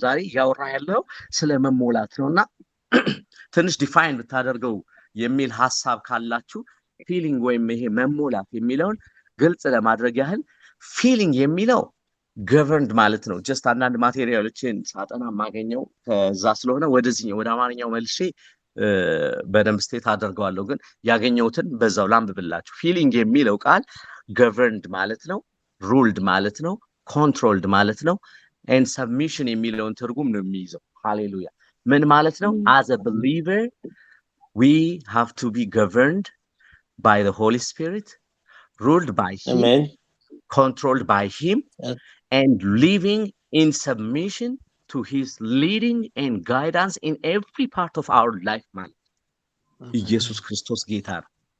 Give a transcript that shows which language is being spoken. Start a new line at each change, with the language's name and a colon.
Amharic: ዛሬ ያወራ ያለው ስለ መሞላት ነውና ትንሽ ዲፋይን ብታደርገው የሚል ሐሳብ ካላችሁ ፊሊንግ ወይም ይሄ መሞላት የሚለውን ግልጽ ለማድረግ ያህል ፊሊንግ የሚለው ገቨርንድ ማለት ነው። ጀስት አንዳንድ ማቴሪያሎችን ሳጠና የማገኘው ከዛ ስለሆነ ወደዚህኛው ወደ አማርኛው መልሼ በደንብ ስቴት አደርገዋለሁ። ግን ያገኘሁትን በዛው ላንብብላችሁ። ፊሊንግ የሚለው ቃል ገቨርንድ ማለት ነው፣ ሩልድ ማለት ነው፣ ኮንትሮልድ ማለት ነው፣ ኤንድ ሰብሚሽን የሚለውን ትርጉም ነው የሚይዘው። ሃሌሉያ። ምን ማለት ነው?
English: as a believer we have to be governed by the Holy Spirit, ruled by him, Amen. controlled by him, Yes. and living in submission to his leading and guidance in every part of our life.
Amharic: man ኢየሱስ ክርስቶስ ጌታ ነው።